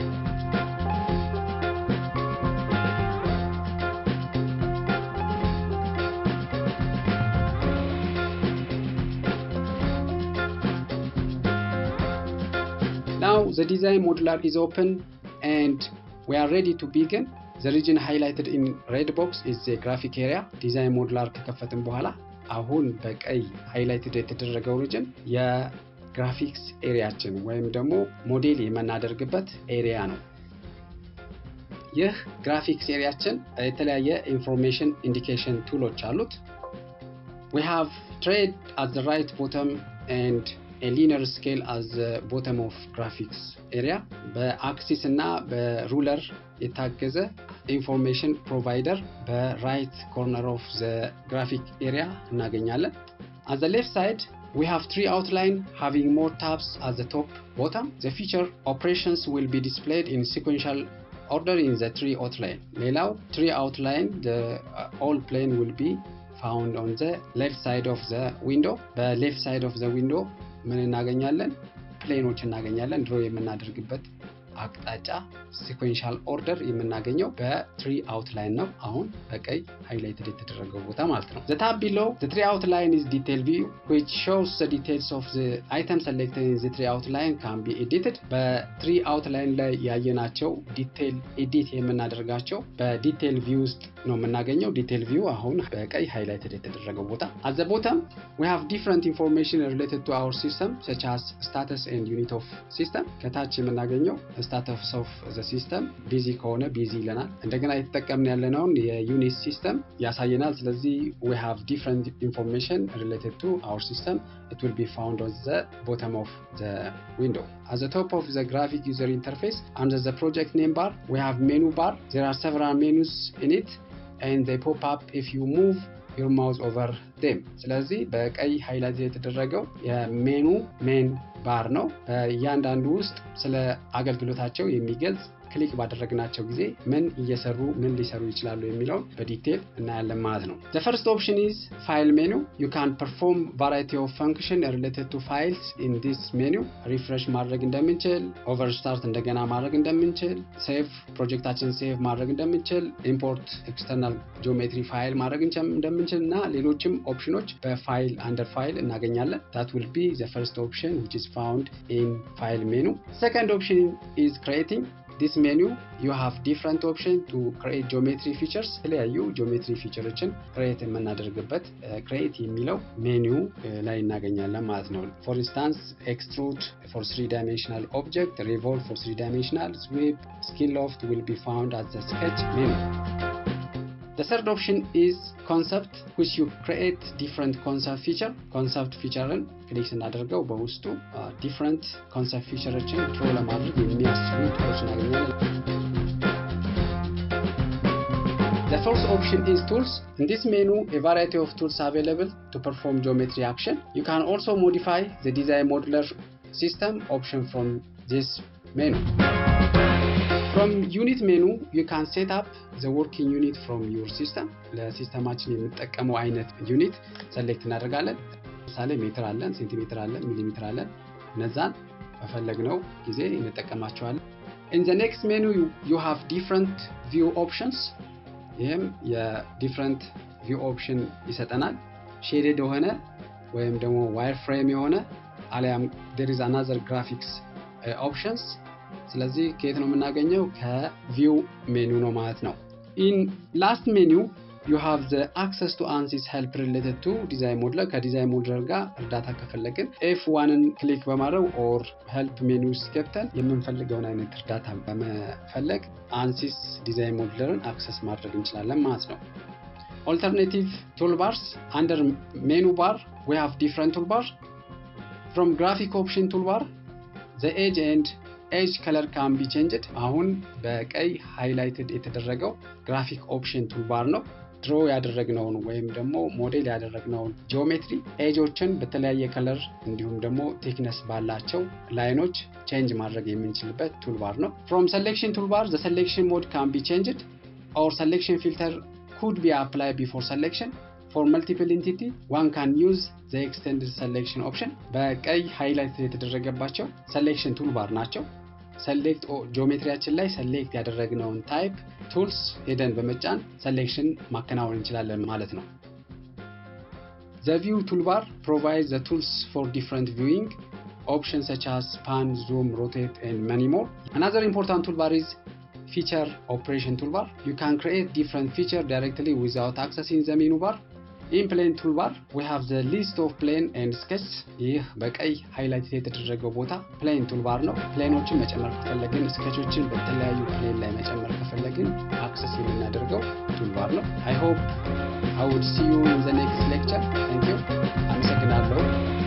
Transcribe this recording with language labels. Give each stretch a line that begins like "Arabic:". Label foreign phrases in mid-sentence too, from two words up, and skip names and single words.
English: Now the DesignModeler is open and we are ready to begin. The region highlighted in red box is the graphic area.
Amharic: DesignModeler ከከፈትን በኋላ አሁን በቀይ highlighted የተደረገው region የግራፊክስ ኤሪያችን ወይም ደግሞ ሞዴል የምናደርግበት ኤሪያ ነው። ይህ ግራፊክስ ኤሪያችን የተለያየ
English: information indication
Amharic: ቱሎች አሉት።
English: We have thread at the right bottom and a linear scale as the bottom of graphics area
Amharic: በአክሲስ እና በሩለር የታገዘ ኢንፎርሜሽን ፕሮቫይደር በራይት ኮርነር ኦፍ
English: the graphic area እናገኛለን at the left side we have tree outline having more tabs at the top bottom the feature operations will be displayed in sequential order in the tree outline ሌላው tree outline the all plane will be found on the left side of the window the left side of the window
Amharic: ምን እናገኛለን ፕሌኖች እናገኛለን ድሮ የምናደርግበት አቅጣጫ
English: sequential order የምናገኘው በትሪ outline
Amharic: ነው አሁን በቀይ
English: highlighted
Amharic: የተደረገው ቦታ ማለት ነው
English: the tab below the tree outline is detail view which shows the details of the item selected in the tree outline can be edited በትሪ outline
Amharic: ላይ ያየናቸው ዲቴል ኤዲት የምናደርጋቸው በዲቴል ቪው ውስጥ ነው የምናገኘው ዲቴል ቪው አሁን በቀይ highlighted የተደረገው ቦታ
English: at the bottom we have different information related to our system such as status and unit of system
Amharic: ከታች የምናገኘው
English: status of the system busy
Amharic: ከሆነ busy ይለናል እንደገና የተጠቀምን ያለነው የዩኒት ሲስተም ያሳየናል
English: ስለዚህ we have different information related to our system it will be found on the bottom of the window at the top of the graphic user interface under the project name bar we have menu bar there are several menus in it and they pop up if you move your mouse over them
Amharic: ስለዚህ በቀይ ሃይላይት የተደረገው የሜኑ ሜን ባር ነው እያንዳንዱ ውስጥ ስለ አገልግሎታቸው የሚገልጽ ክሊክ ባደረግናቸው ጊዜ ምን እየሰሩ ምን ሊሰሩ ይችላሉ የሚለው በዲቴል እናያለን ማለት ነው
English: the first option is file menu you can perform variety of function related to files in this menu refresh
Amharic: ማድረግ እንደምንችል
English: overstart
Amharic: እንደገና ማድረግ እንደምንችል
English: save
Amharic: ፕሮጀክታችን ሴቭ ማድረግ እንደምንችል
English: import external geometry file
Amharic: ማድረግ እንደምንችልና ሌሎችም ኦፕሽኖች በፋይል
English: under file እናገኛለን that will be the first option which is found in file menu second option is creating this menu you have different options to create geometry features. የተለያዩ geometry featureዎችን create የምናደርግበት create የሚለው
Amharic: ሜኑ ላይ እናገኛለን ማለት ነው።
English: For instance, extrude for 3-dimensional object, revolve for 3-dimensional, sweep, skin loft will be found as the sketch menu. The third option is concept, which you create different concept feature.
Amharic: Concept featureን ክሊክ ስናደርገው በውስጡ
English: different concept
Amharic: featureዎችን ድሮ ለማድረግ የሚያስችሉ ቱሎች እናገኛለን።
English: The fourth option is tools. In this menu, a variety of tools are available to perform geometry action. You can also modify the DesignModeler system option from this menu. From unit menu, you can set up the working unit from your system.
Amharic: ለሲስተማችን የምንጠቀመው አይነት ዩኒት ሴሌክት እናደርጋለን። ለምሳሌ ሜትር አለን፣ ሴንቲሜትር አለን፣ ሚሊሜትር አለን። እነዛን በፈለግነው ጊዜ እንጠቀማቸዋለን።
English: In the next menu, you have different view options.
Amharic: ይሄም የዲፈረንት
English: view option
Amharic: ይሰጠናል። shaded የሆነ ወይም ደግሞ wireframe የሆነ አሊያም
English: there is another graphics options.
Amharic: ስለዚህ ከየት ነው የምናገኘው? ከቪው ሜኑ ነው ማለት ነው።
English: In last menu you have the access to ANSYS help related to DesignModeler.
Amharic: ከDesignModeler ጋር እርዳታ ከፈለግን F1ን ክሊክ በማድረግ
English: or help menu
Amharic: ውስጥ ገብተን የምንፈልገውን አይነት እርዳታ በመፈለግ ANSYS DesignModelerን አክሰስ ማድረግ እንችላለን ማለት ነው።
English: Alternative toolbars. Under menu bar we have different toolbars. From graphic option toolbar, the edge color can be changed.
Amharic: አሁን በቀይ ሃይላይትድ የተደረገው ግራፊክ ኦፕሽን ቱልባር ነው። ድሮ ያደረግነውን ወይም ደግሞ ሞዴል ያደረግነውን ጂኦሜትሪ ኤጆችን በተለያየ ከለር እንዲሁም ደግሞ ቴክነስ ባላቸው ላይኖች ቼንጅ ማድረግ የምንችልበት ቱልባር ነው።
English: From selection toolbar, the selection mode can be changed or selection filter could be applied before selection. For multiple entity, one can use the extended selection option.
Amharic: በቀይ ሃይላይት የተደረገባቸው
English: selection toolbar
Amharic: ናቸው።
English: select
Amharic: ጂኦሜትሪያችን ላይ
English: select ያደረግነውን type tools
Amharic: ሄደን በመጫን
English: selection
Amharic: ማከናወን እንችላለን ማለት ነው።
English: The view toolbar provides the tools for different viewing options such as pan, zoom, rotate and many more. Another important toolbar is feature operation toolbar. You can create different feature directly without accessing the menu bar. In plane toolbar, we have the list of plane and sketch.
Amharic: ይህ በቀይ ሃይላይት የተደረገው ቦታ
English: plane toolbar
Amharic: ነው። ፕሌኖችን መጨመር ከፈለግን ስኬቾችን በተለያዩ ፕሌን ላይ መጨመር ከፈለግን አክሰስ የምናደርገው toolbar ነው።
English: I hope I would see you in the next lecture. Thank you.
Amharic: አመሰግናለሁ።